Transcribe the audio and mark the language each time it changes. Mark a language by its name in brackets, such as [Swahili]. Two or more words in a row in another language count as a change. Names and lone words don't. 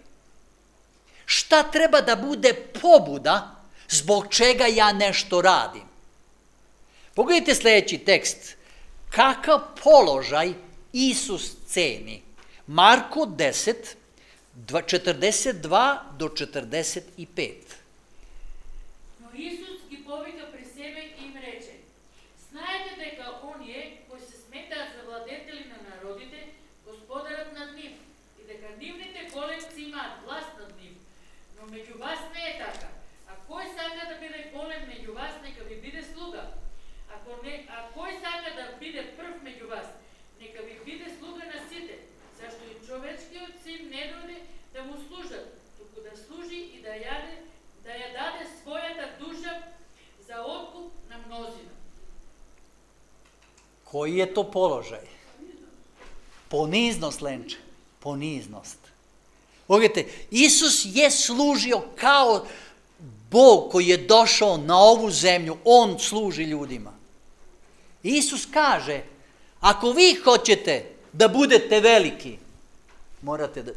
[Serbian] Šta treba da bude pobuda zbog čega ja nešto radim? Pogledajte sljedeći tekst. Kakav položaj Isus ceni? Marko 10, 42 do 45. [Macedonian] Но Исус ги повика при себе и им рече: знаете дека оние кои се сметаат за владетели на народите, господарат над нив, и дека нивните големци имаат власт над нив. Но меѓу вас не е така. А кој сака да биде голем меѓу вас, нека ви биде слуга. А кој сака да биде прв меѓу вас, нека ви биде слуга на сите. Зашто и човечкиот син не дојде да му служат, туку да служи и да ја даде својата душа за откуп на мнозина. [Serbian] Koji je to položaj? Poniznost, Lenče. Poniznost. Pogledajte, Isus je služio kao Bog koji je došao na ovu zemlju. On služi ljudima. Isus kaže, ako vi hoćete da budete veliki, morate da...